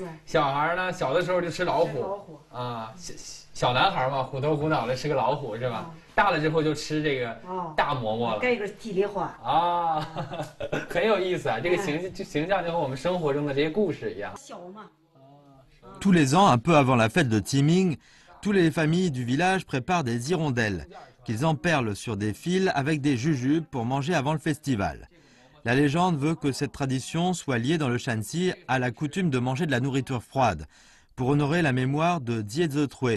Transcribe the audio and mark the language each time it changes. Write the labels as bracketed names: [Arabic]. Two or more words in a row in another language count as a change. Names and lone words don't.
[Chinese] 小孩呢，小的时候就吃老虎。老虎。小男孩嘛，虎头虎脑的吃个老虎是吧？大了之后就吃这个大嬷嬷了。盖个吉利花。很有意思啊！这个形象就和我们生活中的这些故事一样。小嘛。 [French] Tous les ans, un peu avant la fête de Timing, toutes les familles du village préparent des hirondelles qu'ils emperlent sur des fils avec des jujubes pour manger avant le festival. La légende veut que cette tradition soit liée dans le Shanxi à la coutume de manger de la nourriture froide, pour honorer la mémoire de Jie Zhetrui.